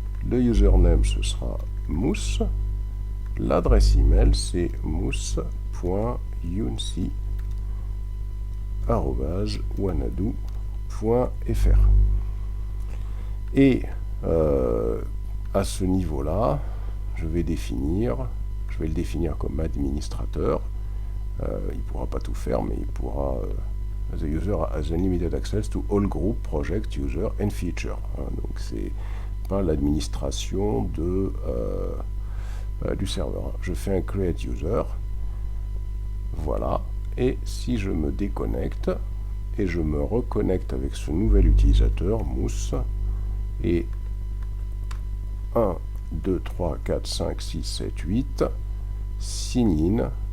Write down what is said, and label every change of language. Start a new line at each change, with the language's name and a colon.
French: Le username, ce sera Mousse. L'adresse email, c'est mousse.younsi@wanadoo.fr. Et À ce niveau-là, je vais le définir comme administrateur. Il ne pourra pas tout faire, mais il pourra...
English: The user has unlimited access to all group, project, user and feature.
French: Donc c'est pas l'administration du serveur. Je fais un create user. Voilà. Et si je me déconnecte et je me reconnecte avec ce nouvel utilisateur, Mousse, et 1, 2, 3, 4, 5, 6, 7, 8, sign in.